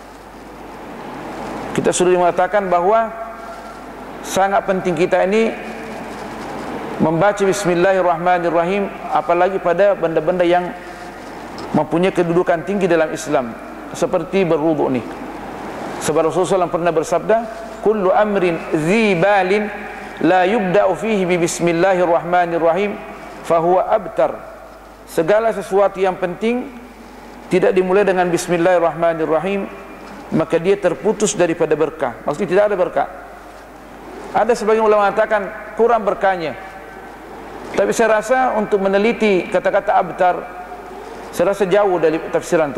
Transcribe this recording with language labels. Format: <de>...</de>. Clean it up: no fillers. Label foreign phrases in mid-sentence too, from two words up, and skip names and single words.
<ms>Kita sudah mengatakan bahawa sangat penting kita ini membaca bismillahirrahmanirrahim, apalagi pada benda-benda yang mempunyai kedudukan tinggi dalam Islam, seperti berwuduk ni. Sebab Rasulullah SAW pernah bersabda,</ms> <ar>كل أمر ذي بال لا يبدأ فيه ب بسم الله الرحمن الرحيم فهو أبتر.</ar> <ms>Segala sesuatu yang penting tidak dimulai dengan bismillahirrahmanirrahim, maka dia terputus daripada berkah. Maksudnya tidak ada berkah. Ada sebagian ulama mengatakan kurang berkahnya. Tapi saya rasa untuk meneliti kata-kata abtar, saya rasa jauh dari tafsiran tu.</ms>